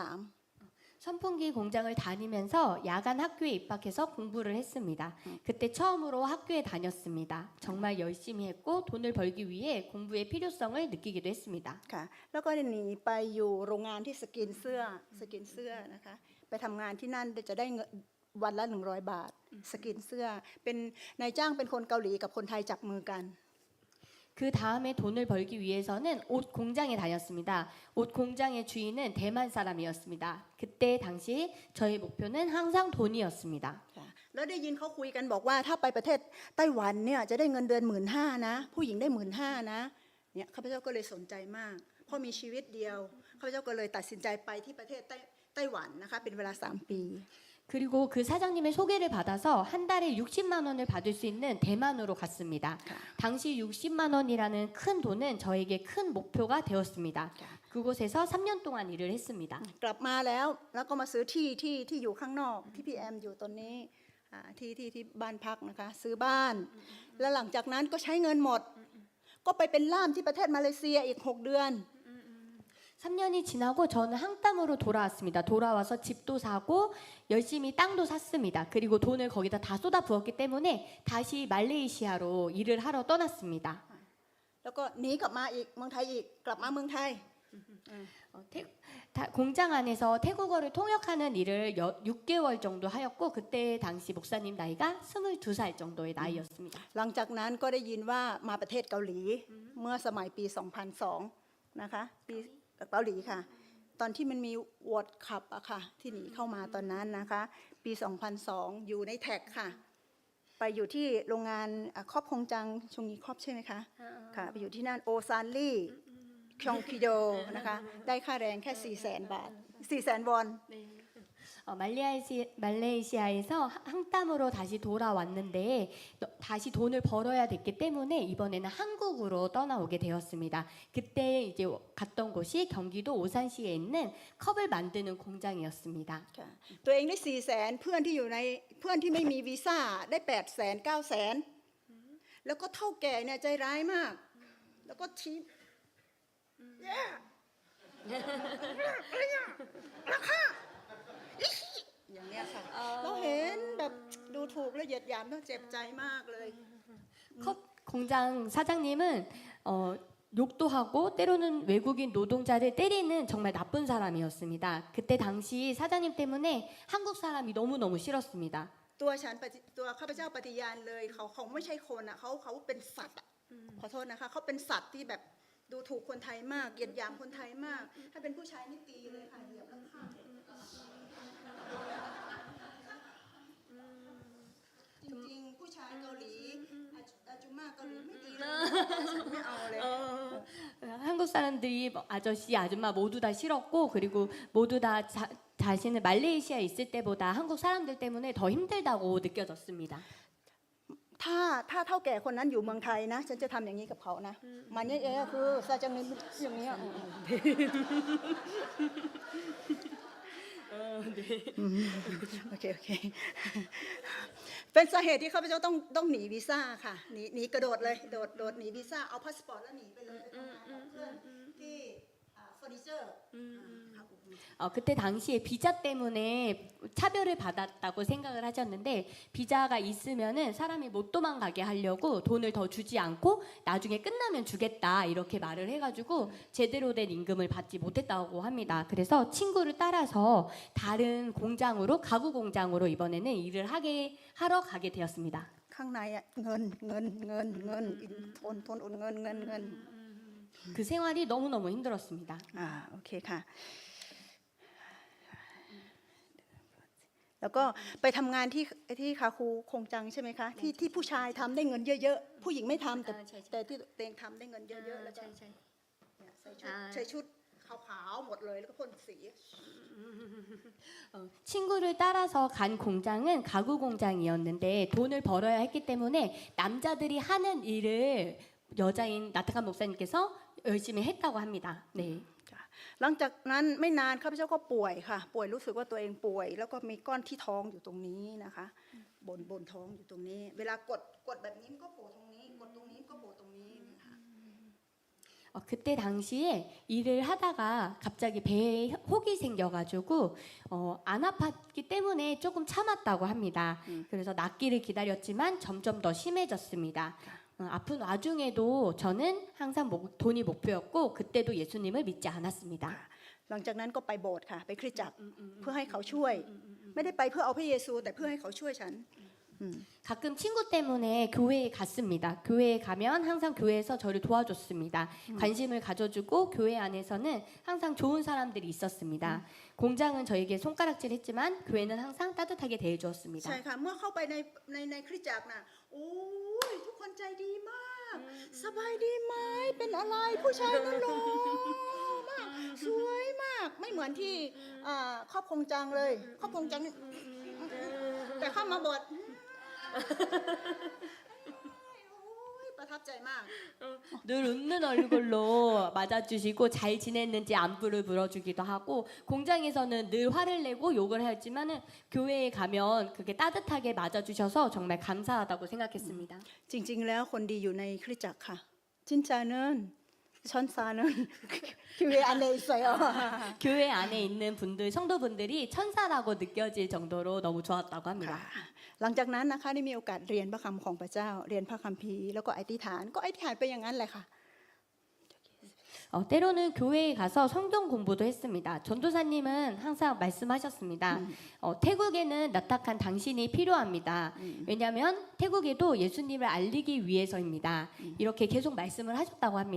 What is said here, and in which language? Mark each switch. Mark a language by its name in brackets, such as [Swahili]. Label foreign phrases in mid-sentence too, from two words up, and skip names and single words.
[Korean] 선풍기 공장을 다니면서 야간 학교에 입학해서 공부를 했습니다. 그때 처음으로 학교에 다녔습니다. 정말 열심히 했고 돈을 벌기 위해 공부의 필요성을 느끼기도 했습니다. [Thai] ค่ะแล้วก็หนีไปอยู่โรงงานที่สกินเสื้อนะคะไปทำงานที่นั่นจะได้วันละ100 บาท สกินเสื้อเป็นนายจ้างเป็นคนเกาหลีกับคนไทยจับมือกัน [Korean] 그 다음에 돈을 벌기 위해서는 옷 공장에 다녔습니다. 옷 공장의 주인은 대만 사람이었습니다. 그때 당시 저의 목표는 항상 돈이었습니다. [Thai] แล้วได้ยินเขาคุยกันบอกว่าถ้าไปประเทศไต้หวันเนี่ยจะได้เงินเดือน15,000นะผู้หญิงได้15,000นะเนี่ยข้าพเจ้าก็เลยสนใจมากเพราะมีชีวิตเดียวข้าพเจ้าก็เลยตัดสินใจไปที่ประเทศไต้หวันนะคะเป็นเวลา3 ปี [Korean] 그리고 그 사장님의 소개를 받아서 한 달에 60만 원을 받을 수 있는 대만으로 갔습니다. 당시 60만 원이라는 큰 돈은 저에게 큰 목표가 되었습니다. 그곳에서 3년 동안 일을 했습니다. [Thai] กลับมาแล้วก็มาซื้อที่อยู่ข้างนอกที่พี่แอมอยู่ตอนนี้ที่บ้านพักนะคะซื้อบ้าน แล้วหลังจากนั้นก็ใช้เงินหมด ก็ไปเป็นล่ามที่ประเทศมาเลเซียอีก6 เดือน [Korean] 3년이 지나고 저는 항땀으로 돌아왔습니다. 돌아와서 집도 사고 열심히 땅도 샀습니다. 그리고 돈을 거기다 다 쏟아 부었기 때문에 다시 말레이시아로 일을 하러 떠났습니다. [Thai] แล้วก็หนีกลับมาอีกเมืองไทยอีกกลับมาเมืองไทย [Korean] 공장 안에서 태국어를 통역하는 일을 6개월 정도 하였고 그때 당시 목사님 나이가 22살 정도의 나이였습니다. [Thai] หลังจากนั้นก็ได้ยินว่ามาประเทศเกาหลีเมื่อสมัยปี 2002 นะคะปีเกาหลีค่ะ ตอนที่มันมีวอร์ดคัพอะค่ะที่หนีเข้ามาตอนนั้นนะคะปี 2002 อยู่ในแท็กค่ะ ไปอยู่ที่โรงงาน [Korean] 컵 공장 [Thai] ชงยีครอบใช่ไหมคะค่ะไปอยู่ที่นั่นโอซานลี่คยองคิโดนะคะได้ค่าแรงแค่ 400,000 บาท 400,000 วอน [Korean] 말레이시아에서 항땀으로 다시 돌아왔는데 다시 돈을 벌어야 됐기 때문에 이번에는 한국으로 떠나오게 되었습니다. 그때 이제 갔던 곳이 경기도 오산시에 있는 컵을 만드는 공장이었습니다. [Thai] ค่ะตัวเองได้ 400,000 เพื่อนที่อยู่ในเพื่อนที่ไม่มีวีซ่าได้ 800,000 900,000 แล้วก็เท่าแก่เนี่ยใจร้ายมาก แล้วก็ชี้ราคาอย่างเนี้ยค่ะเราเห็นแบบดูถูกและเหยียดหยามต้องเจ็บใจมากเลย [Korean] 컵 공장 사장님은 욕도 하고 때로는 외국인 노동자를 때리는 정말 나쁜 사람이었습니다. 그때 당시 사장님 때문에 한국 사람이 너무너무 싫었습니다. [Thai] ตัวข้าพเจ้าปฏิญาณเลยเขาไม่ใช่คนอ่ะเขาเป็นสัตว์อ่ะขอโทษนะคะเขาเป็นสัตว์ที่แบบดูถูกคนไทยมากเหยียดหยามคนไทยมาก ถ้าเป็นผู้ชายนี่ตีเลยค่ะเหยียบแล้วฆ่าจริงๆผู้ชายเกาหลีอาจุม่าเกาหลีไม่ตีเลยฉันไม่เอาเลย [Korean] 한국 사람들이 아저씨, 아줌마 모두 다 싫었고 그리고 모두 다 자신은 말레이시아에 있을 때보다 한국 사람들 때문에 더 힘들다고 느껴졌습니다. [Thai] ถ้าเท่าแก่คนนั้นอยู่เมืองไทยนะฉันจะทำอย่างนี้กับเขานะมันเนี่ยก็คือซาจังนี้อย่างนี้โอเคเป็นสาเหตุที่ข้าพเจ้าต้องหนีวีซ่าค่ะหนีกระโดดเลยโดดหนีวีซ่าเอาพาสปอร์ตแล้วหนีไปเลยไปทำงานกับเพื่อนที่เฟอร์นิเจอร์ [Korean] 그때 당시에 비자 때문에 차별을 받았다고 생각을 하셨는데 비자가 있으면은 사람이 못 도망가게 하려고 돈을 더 주지 않고 나중에 끝나면 주겠다 이렇게 말을 해가지고 제대로 된 임금을 받지 못했다고 합니다. 그래서 친구를 따라서 다른 공장으로 가구 공장으로 이번에는 일을 하러 가게 되었습니다. [Thai] ข้างในอะเงินทนเงิน [Korean] 그 생활이 너무너무 힘들었습니다. [Thai] โอเคค่ะแล้วก็ไปทำงานที่ [Korean] 가구 공장 [Thai] ใช่ไหมคะที่ผู้ชายทำได้เงินเยอะๆผู้หญิงไม่ทำแต่ที่ตัวเองทำได้เงินเยอะๆแล้วก็ใส่ชุดขาวๆหมดเลยแล้วก็พ่นสี [Korean] 친구를 따라서 간 공장은 가구 공장이었는데 돈을 벌어야 했기 때문에 남자들이 하는 일을 여자인 나타칸 목사님께서 열심히 했다고 합니다. 네. [Thai] หลังจากนั้นไม่นานข้าพเจ้าก็ป่วยค่ะป่วยรู้สึกว่าตัวเองป่วยแล้วก็มีก้อนที่ท้องอยู่ตรงนี้นะคะบนท้องอยู่ตรงนี้เวลากดแบบนี้มันก็โผล่ตรงนี้กดตรงนี้ก็โผล่ตรงนี้นะคะ [Korean] 그때 당시에 일을 하다가 갑자기 배에 혹이 생겨가지고 안 아팠기 때문에 조금 참았다고 합니다. 그래서 낫기를 기다렸지만 점점 더 심해졌습니다. 아픈 와중에도 저는 항상 돈이 목표였고 그때도 예수님을 믿지 않았습니다. [Thai] หลังจากนั้นก็ไปโบสถ์ค่ะไปคริสตจักรเพื่อให้เขาช่วยไม่ได้ไปเพื่อเอาพระเยซูแต่เพื่อให้เขาช่วยฉัน [Korean] 가끔 친구 때문에 교회에 갔습니다. 교회에 가면 항상 교회에서 저를 도와줬습니다. 관심을 가져주고 교회 안에서는 항상 좋은 사람들이 있었습니다. 공장은 저에게 손가락질했지만 교회는 항상 따뜻하게 [Thai] ใช่ [Korean] 대해주었습니다. [Thai] ค่ะเมื่อเข้าไปในคริสตจักรน่ะโอ้ยทุกคนใจดีมากสบายดีไหมเป็นอะไรผู้ชายก็หล่อมากสวยมากไม่เหมือนที่ [Korean] 컵 공장 [Thai] เลย [Korean] 컵 공장 [Thai] แต่เข้ามาบทประทับใจมาก [Korean] 늘 웃는 얼굴로 맞아주시고 잘 지냈는지 안부를 물어주기도 하고 공장에서는 늘 화를 내고 욕을 하지만은 교회에 가면 그게 따뜻하게 맞아주셔서 정말 감사하다고 생각했습니다. [Thai] จริงๆแล้วคนดีอยู่ในคริสตจักรค่ะ [Korean] 진짜는 천사는 교회 안에 있어요. 교회 안에 있는 분들 성도분들이 천사라고 느껴질 정도로 너무 좋았다고 합니다. [Thai] หลังจากนั้นนะคะได้มีโอกาสเรียนพระคำของพระเจ้าเรียนพระคัมภีร์แล้วก็อธิษฐานก็อธิษฐานไปอย่างนั้นแหละค่ะ [Korean] 때로는 교회에 가서 성경 공부도 했습니다. 전도사님은 항상 말씀하셨습니다. 태국에는 나타난 당신이 필요합니다. 왜냐하면 태국에도 예수님을 알리기 위해서입니다. 이렇게 계속 말씀을 하셨다고 합니다.